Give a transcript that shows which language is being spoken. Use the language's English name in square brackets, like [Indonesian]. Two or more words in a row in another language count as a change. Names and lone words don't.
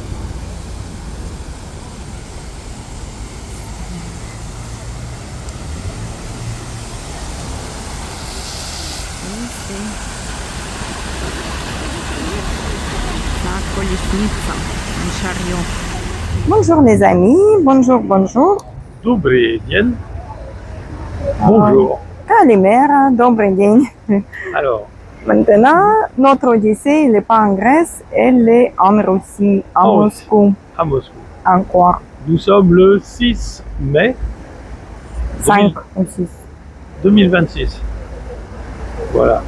[French] Ici. La колесница, un chariot. Bonjour les amis, bonjour, bonjour. [Russian] Добрый день. Bonjour. Kalimera, добрый день. [French] Alors, Maintenant, notre Odyssée, elle n'est pas en Grèce, elle est en Russie, à En Moscou. à Moscou. Encore. Nous sommes le 6 mai 5 ou 6. 2026. Voilà.